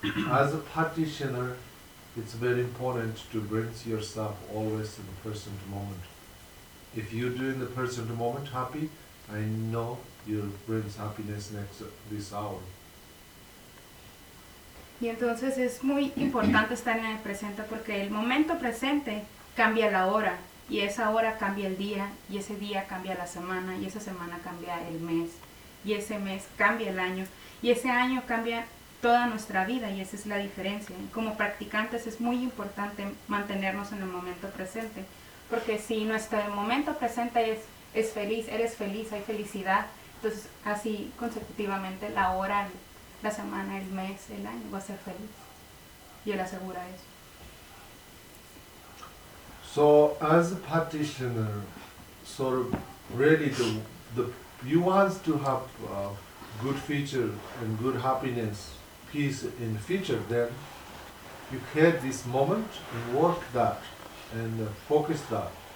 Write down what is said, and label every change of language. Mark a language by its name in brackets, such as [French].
[English] As a practitioner, it's very important to bring yourself always in the present moment. If you do in the present moment happy, I know you'll bring happiness next this hour. [Spanish] Y entonces es muy importante estar en el presente porque el momento presente cambia la hora y esa hora cambia el día y ese día cambia la semana y esa semana cambia el mes y ese mes cambia el año y ese año cambia toda nuestra vida, y esa es la diferencia. Como practicantes es muy importante mantenernos en el momento presente, porque si nuestro momento presente es feliz, eres feliz, hay felicidad, entonces así consecutivamente la hora, la semana, el mes, el año va a ser feliz. Y él asegura eso. [English] So as a practitioner, sort of really the you want to have good future and good happiness, peace in the future, then you have this moment and work that and focus that.